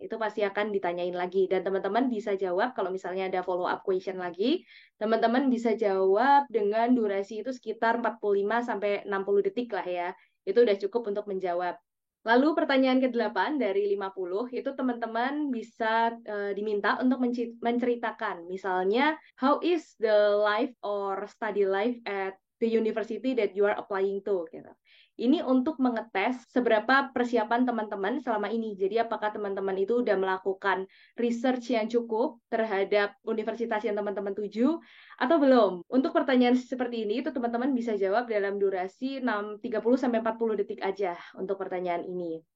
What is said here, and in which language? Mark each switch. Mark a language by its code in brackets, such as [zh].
[id] Itu pasti akan ditanyain lagi. Dan teman-teman bisa jawab kalau misalnya ada follow up question lagi, teman-teman bisa jawab dengan durasi itu sekitar 45-60 detik lah ya. Itu udah cukup untuk menjawab. Lalu pertanyaan ke-8 dari 50, itu teman-teman bisa diminta untuk menceritakan. [en] Misalnya, how is the life or study life at the university that you are applying to? [id] Gitu. Ini untuk mengetes seberapa persiapan teman-teman selama ini. Jadi apakah teman-teman itu udah melakukan research yang cukup terhadap universitas yang teman-teman tuju atau belum? Untuk pertanyaan seperti ini itu teman-teman bisa jawab dalam durasi 30-40 detik aja untuk pertanyaan ini.